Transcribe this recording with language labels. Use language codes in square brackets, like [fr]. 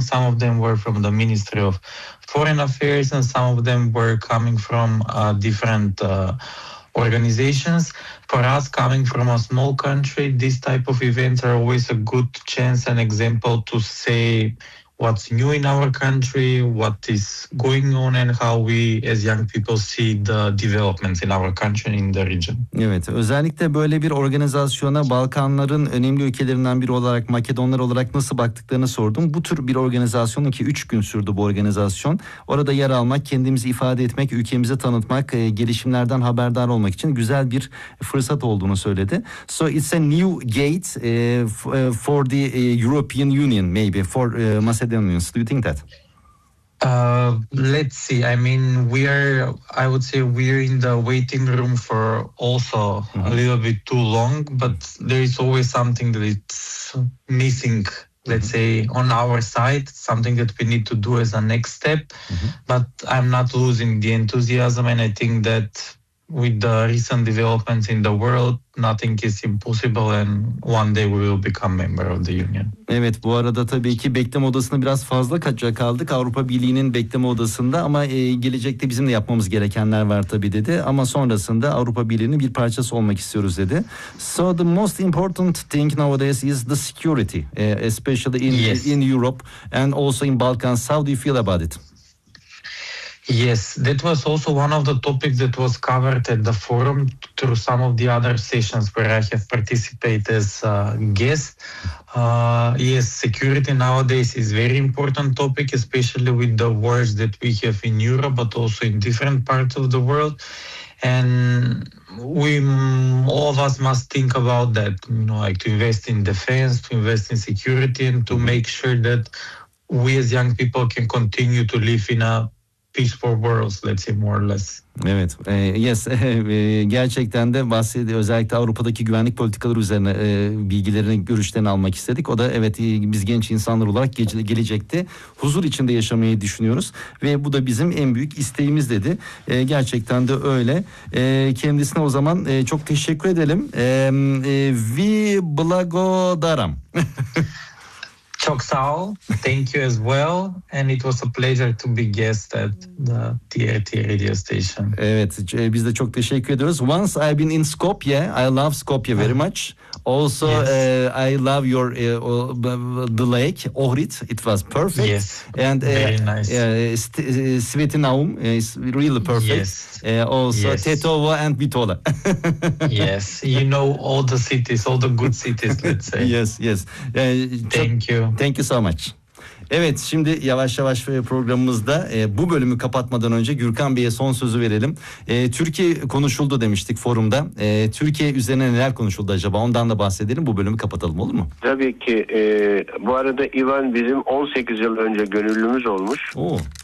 [en] Some of them were from the Ministry of Foreign Affairs, and some of them were coming from different organizations. For us, coming from a small country, these type of events are always a good chance and example to say what's new in our country, what is going on, and how we as young people see the developments in our country and in the region. [tr] Evet, özellikle böyle bir organizasyona Balkanların önemli ülkelerinden biri olarak, Makedonlar olarak nasıl baktıklarını sordum. Bu tür bir organizasyonun ki 3 gün sürdü bu organizasyon. Orada yer almak, kendimizi ifade etmek, ülkemizi tanıtmak, gelişimlerden haberdar olmak için güzel bir fırsat olduğunu söyledi. [en] So it's a new gate for the European Union, maybe, for Macedonians. Do you think that? Let's see. I mean, we're in the waiting room for also mm-hmm. a little bit too long, but there is always something that it's missing, let's mm-hmm. say, on our side, something that we need to do as a next step. Mm-hmm. But I'm not losing the enthusiasm, and I think that with the recent developments in the world, nothing is impossible, and one day we will become member of the union. [tr] Evet, bu arada tabii ki bekleme odasına biraz fazla kaldık Avrupa Birliği'nin bekleme odasında, ama gelecekte bizim de yapmamız gerekenler var tabii dedi. Ama sonrasında Avrupa Birliği'nin bir parçası olmak istiyoruz dedi. [en] So the most important thing nowadays is the security, especially in yes. in Europe and also in Balkans. How do you feel about it? Yes, that was also one of the topics that was covered at the forum through some of the other sessions where I have participated as a guest. Yes, security nowadays is very important topic, especially with the wars that we have in Europe, but also in different parts of the world. And we all of us must think about that, you know, like to invest in defense, to invest in security, and to make sure that we as young people can continue to live in a peaceful worlds, let's say, more or less. [tr] Evet, yes, gerçekten de bahsetti, özellikle Avrupa'daki güvenlik politikaları üzerine bilgilerini, görüşlerini almak istedik. O da evet, biz genç insanlar olarak gelecekte huzur içinde yaşamayı düşünüyoruz ve bu da bizim en büyük isteğimiz dedi. Gerçekten de öyle. Kendisine o zaman çok teşekkür edelim. [mk] Vi blagodaram. [tr] Çok sağ ol. [en] Thank you as well. And it was a pleasure to be guest at the TRT radio station. [tr] Evet, biz de çok teşekkür ediyoruz. [en] Once I've been in Skopje, I love Skopje very much. Also, yes. I love your the lake, Ohrid. It was perfect. Yes, and, very nice. Svetinaum is really perfect. Yes. Also, yes. Tetovo and Bitola. Yes, you know all the cities, all the good cities, let's say. Yes, yes. Thank you. Thank you so much. [tr] Evet, şimdi yavaş yavaş programımızda bu bölümü kapatmadan önce Gürkan Bey'e son sözü verelim. Türkiye konuşuldu demiştik forumda. Türkiye üzerine neler konuşuldu acaba? Ondan da bahsedelim. Bu bölümü kapatalım, olur mu? Tabii ki. Bu arada İvan bizim 18 yıl önce gönüllümüz olmuş. Oo.